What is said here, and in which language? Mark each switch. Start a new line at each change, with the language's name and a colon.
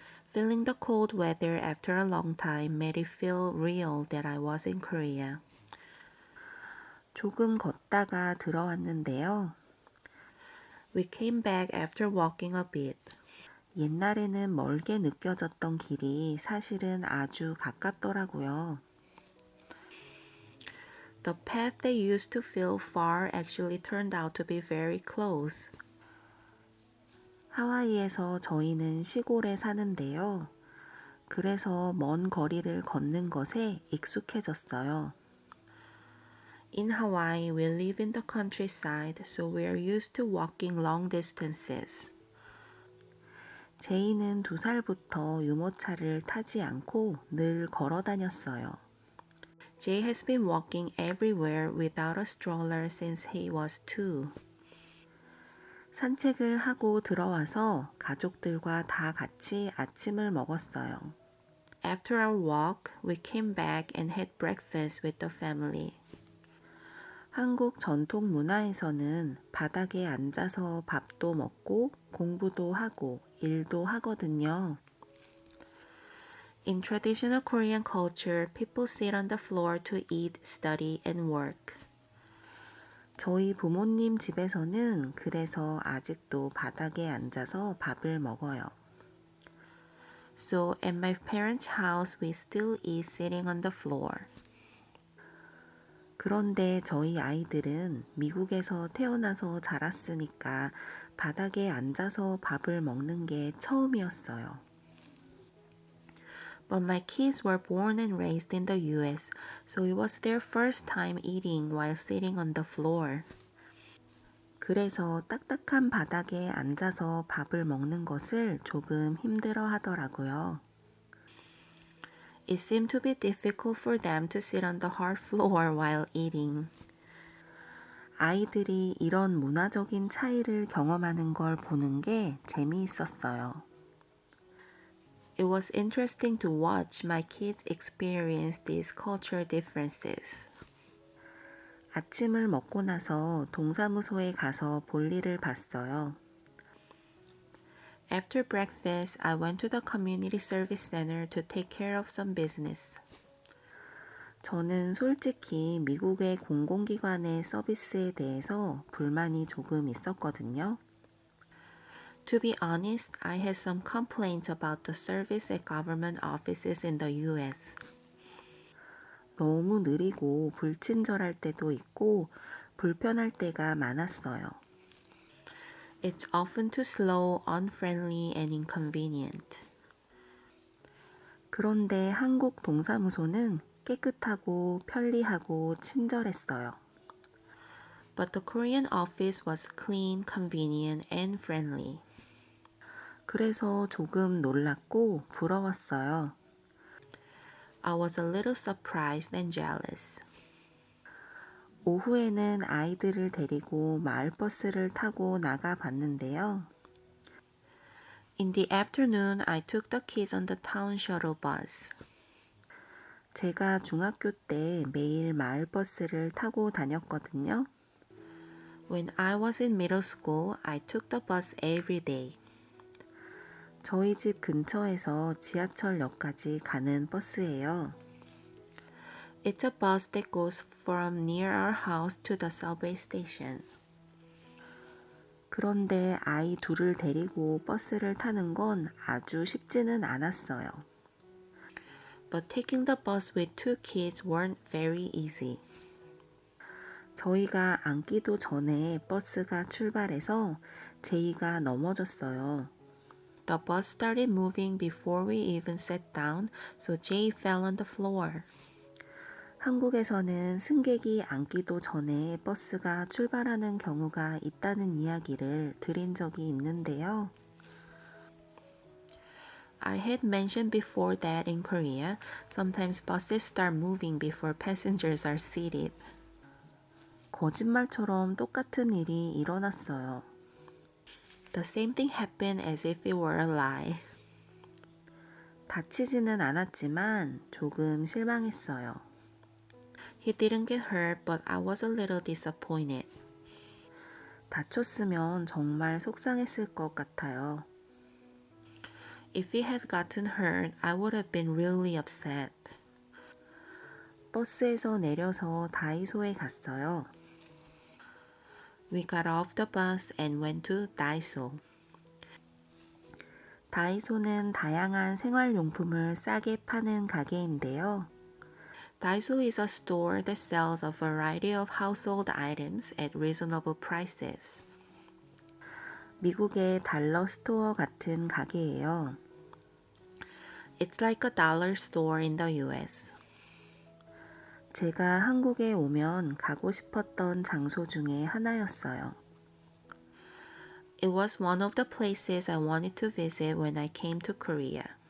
English: Feeling the cold weather after a long time made it feel real that I was in Korea.
Korean: 조금 걷다가 들어왔는데요.
English: We came back after walking a bit.
Korean: 옛날에는 멀게 느껴졌던 길이 사실은 아주 가깝더라고요.
English: The path that used to feel far actually turned out to be very close.
Korean: 하와이에서 저희는 시골에 사는데요. 그래서 먼 거리를 걷는 것에 익숙해졌어요.
English: In Hawaii, we live in the countryside, so we are used to walking long distances.
Korean: 제이는 2살부터 유모차를 타지 않고 늘 걸어 다녔어요.
English: Jay has been walking everywhere without a stroller since he was 2.
Korean: 산책을 하고 들어와서 가족들과 다 같이 아침을 먹었어요.
English: After our walk, we came back and had breakfast with the family.
Korean: 한국 전통 문화에서는 바닥에 앉아서 밥도 먹고 공부도 하고 일도 하거든요.
English: In traditional Korean culture, people sit on the floor to eat, study, and work.
Korean: 저희 부모님 집에서는 그래서 아직도 바닥에 앉아서 밥을 먹어요.
English: So at my parents' house, we still eat sitting on the floor.
Korean: 그런데 저희 아이들은 미국에서 태어나서 자랐으니까 바닥에 앉아서 밥을 먹는 게 처음이었어요.
English: But my kids were born and raised in the US, so it was their first time eating while sitting on the floor.
Korean: 그래서 딱딱한 바닥에 앉아서 밥을 먹는 것을 조금 힘들어 하더라고요.
English: It seemed to be difficult for them to sit on the hard floor while eating.
Korean: 아이들이 이런 문화적인 차이를 경험하는 걸 보는 게 재미있었어요.
English: It was interesting to watch my kids experience these cultural differences.
Korean: 아침을 먹고 나서 동사무소에 가서 볼일을 봤어요.
English: After breakfast, I went to the community service center to take care of some business.
Korean: 저는 솔직히 미국의 공공기관의 서비스에 대해서 불만이 조금 있었거든요.
English: To be honest, I had some complaints about the service at government offices in the US.
Korean: 너무 느리고 불친절할 때도 있고 불편할 때가 많았어요.
English: It's often too slow, unfriendly, and inconvenient.
Korean: 그런데 한국 동사무소는 깨끗하고 편리하고 친절했어요.
English: But the Korean office was clean, convenient, and friendly.
Korean: 그래서 조금 놀랐고 부러웠어요.
English: I was a little surprised and jealous.
Korean: 오후에는 아이들을 데리고 마을버스를 타고 나가 봤는데요.
English: In the afternoon, I took the kids on the town shuttle bus.
Korean: 제가 중학교 때 매일 마을버스를 타고 다녔거든요.
English: When I was in middle school, I took the bus every day.
Korean: 저희 집 근처에서 지하철역까지 가는 버스예요.
English: It's a bus that goes from near our house to the subway station.
Korean: 그런데 아이 둘을 데리고 버스를 타는 건 아주 쉽지는 않았어요.
English: But taking the bus with two kids weren't very easy.
Korean: 저희가 앉기도 전에 버스가 출발해서 제이가 넘어졌어요.
English: The bus started moving before we even sat down, so Jay fell on the floor.
Korean: 한국에서는 승객이 앉기도 전에 버스가 출발하는 경우가 있다는 이야기를 들은 적이 있는데요.
English: I had mentioned before that in Korea, sometimes buses start moving before passengers are seated.
Korean: 거짓말처럼 똑같은 일이 일어났어요.
English: The same thing happened as if it were a lie.
Korean: 다치지는 않았지만 조금 실망했어요.
English: He didn't get hurt, but I was a little disappointed.
Korean: 다쳤으면 정말 속상했을 것 같아요.
English: If he had gotten hurt, I would have been really upset.
Korean: 버스에서 내려서 다이소에 갔어요.
English: We got off the bus and went to Daiso.
Korean: 다이소는 다양한 생활용품을 싸게 파는 가게인데요.
English: Daiso is a store that sells a variety of household items at reasonable prices.
Korean: 미국의 달러 스토어 같은 가게예요.
English: It's like a dollar store in the US.
Korean: 제가 한국에 오면 가고 싶었던 장소 중에 하나였어요.
English: It was one of the places I wanted to visit when I came to Korea.